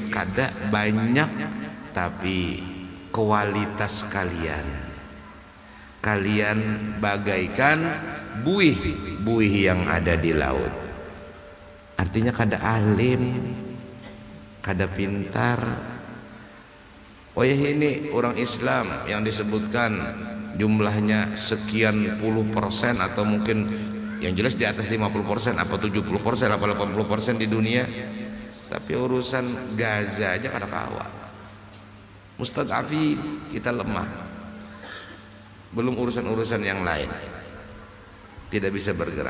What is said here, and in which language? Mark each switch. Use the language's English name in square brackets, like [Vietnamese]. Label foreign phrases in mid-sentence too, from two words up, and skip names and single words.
[Indonesian] Kada, banyak, tapi kualitas kalian bagaikan buih yang ada di laut. Artinya kada alim, kada pintar. Oh ya, ini orang Islam yang disebutkan jumlahnya sekian puluh persen, atau mungkin yang jelas di atas 50%, apa 70%, apa 80% di dunia, tapi urusan Gaza aja [Banjar] kada kawa. [Indonesian] Mustad'afin, kita lemah, belum urusan-urusan yang lain, tidak bisa bergerak.